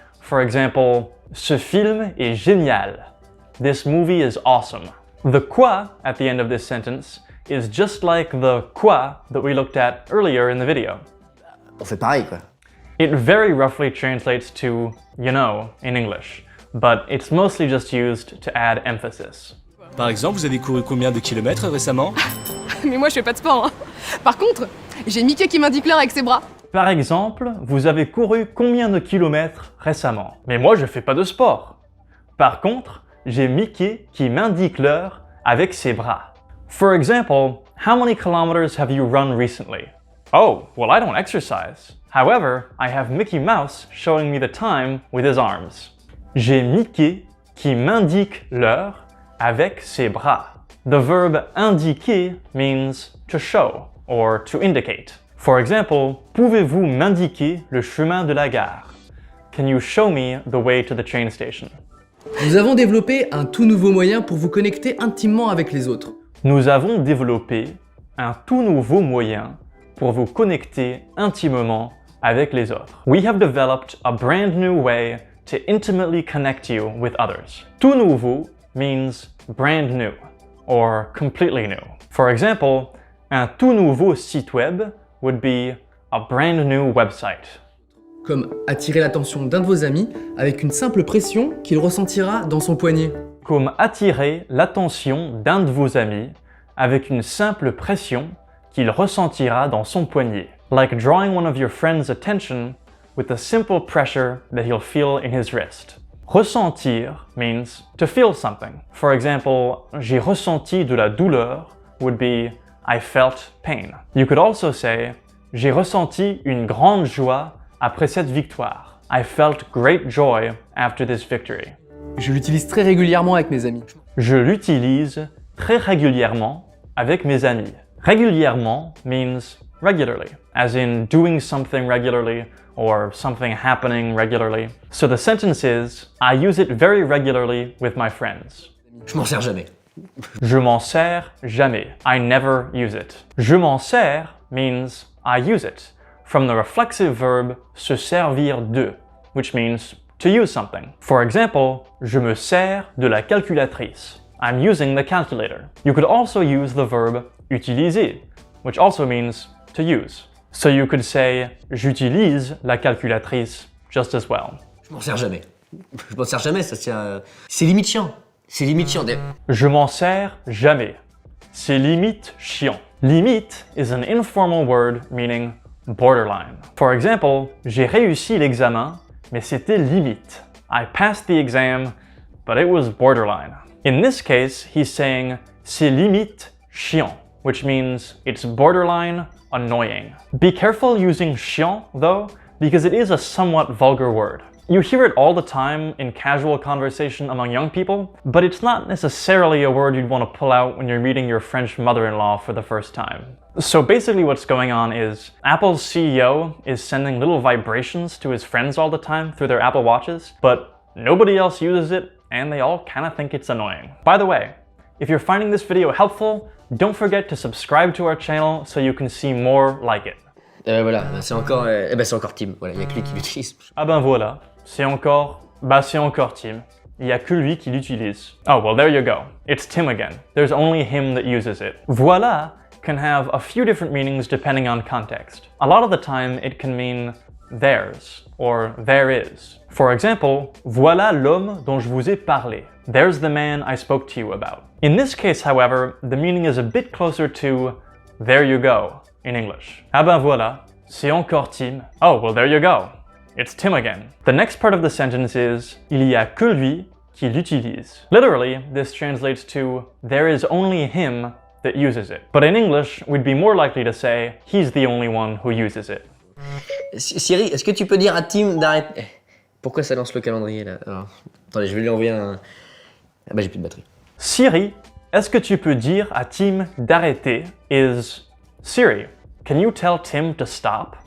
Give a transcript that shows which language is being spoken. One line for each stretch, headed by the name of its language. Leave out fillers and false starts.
English: For example,
French: ce film est génial.
English: This movie is awesome. The quoi at the end of this sentence is just like the quoi that we looked at earlier in the video.
French: On fait pareil quoi.
English: It very roughly translates to you know in English, but it's mostly just used to add emphasis.
French: Par exemple, vous avez couru combien de kilomètres récemment? Mais moi je fais pas de sport. Hein. Par contre, j'ai Mickey qui m'indique l'heure avec ses bras. Par exemple, vous avez couru combien de kilomètres récemment? Mais moi je fais pas de sport. Par contre, j'ai Mickey qui m'indique l'heure avec ses bras.
English: For example, how many kilometers have you run recently? Oh, well, I don't exercise. However, I have Mickey Mouse showing me the time with his arms.
French: J'ai Mickey qui m'indique l'heure avec ses bras.
English: The verb indiquer means to show or to indicate. For example,
French: pouvez-vous m'indiquer le chemin de la gare?
English: Can you show me the way to the train station?
French: Nous avons développé un tout nouveau moyen pour vous connecter intimement avec les autres. Nous avons développé un tout nouveau moyen pour vous connecter intimement avec les autres.
English: We have developed a brand new way to intimately connect you with others. Tout nouveau means brand new or completely new. For example,
French: un tout nouveau site web
English: would be a brand new website.
French: Comme attirer l'attention d'un de vos amis avec une simple pression qu'il ressentira dans son poignet. Comme attirer l'attention d'un de vos amis avec une simple pression qu'il ressentira dans son poignet.
English: Like drawing one of your friends' attention with a simple pressure that he'll feel in his wrist. Ressentir means to feel something. For example,
French: j'ai ressenti de la douleur
English: would be I felt pain. You could also say
French: j'ai ressenti une grande joie après cette victoire.
English: I felt great joy after this victory.
French: Je l'utilise très régulièrement avec mes amis. Je l'utilise très régulièrement avec mes amis.
English: Régulièrement means regularly, as in doing something regularly or something happening regularly. So the sentence is, I use it very regularly with my friends.
French: Je m'en sers jamais. Je m'en sers jamais.
English: I never use it. Je m'en sers means I use it, from the reflexive verb
French: se servir de,
English: which means to use something. For example,
French: je me sers de la calculatrice.
English: I'm using the calculator. You could also use the verb utiliser, which also means to use. So you could say,
French: j'utilise la calculatrice
English: just as well.
French: Je m'en sers jamais. Je m'en sers jamais, ça c'est limite chiant. C'est limite chiant. Je m'en sers jamais. C'est limite chiant.
English: Limite is an informal word meaning borderline. For example,
French: j'ai réussi l'examen, mais c'était limite.
English: I passed the exam, but it was borderline. In this case, he's saying,
French: c'est limite chiant,
English: which means it's borderline annoying. Be careful using chiant, though, because it is a somewhat vulgar word. You hear it all the time in casual conversation among young people, but it's not necessarily a word you'd want to pull out when you're meeting your French mother-in-law for the first time. So basically what's going on is Apple's CEO is sending little vibrations to his friends all the time through their Apple Watches, but nobody else uses it, and they all kind of think it's annoying. By the way, if you're finding this video helpful, don't forget to subscribe to our channel so you can see more like it.
French: Voilà, c'est encore Tim. Voilà, il n'y a que lui qui l'utilise. Ah ben voilà, c'est encore Tim. Il n'y a que lui qui l'utilise.
English: Oh, well, there you go. It's Tim again. There's only him that uses it. Voilà can have a few different meanings depending on context. A lot of the time, it can mean theirs or there is. For example,
French: voilà l'homme dont je vous ai parlé.
English: There's the man I spoke to you about. In this case, however, the meaning is a bit closer to there you go in English.
French: Ah ben voilà, c'est encore Tim.
English: Oh, well, there you go. It's Tim again. The next part of the sentence is
French: il y a que lui qui l'utilise.
English: Literally, this translates to there is only him that uses it. But in English, we'd be more likely to say he's the only one who uses it.
French: Siri, est-ce que tu peux dire à Tim d'arrêter... Pourquoi ça lance le calendrier là? Alors, attendez, je vais lui envoyer un... Ah bah j'ai plus de batterie. Siri, est-ce que tu peux dire à Tim d'arrêter
English: is Siri, can you tell Tim to stop?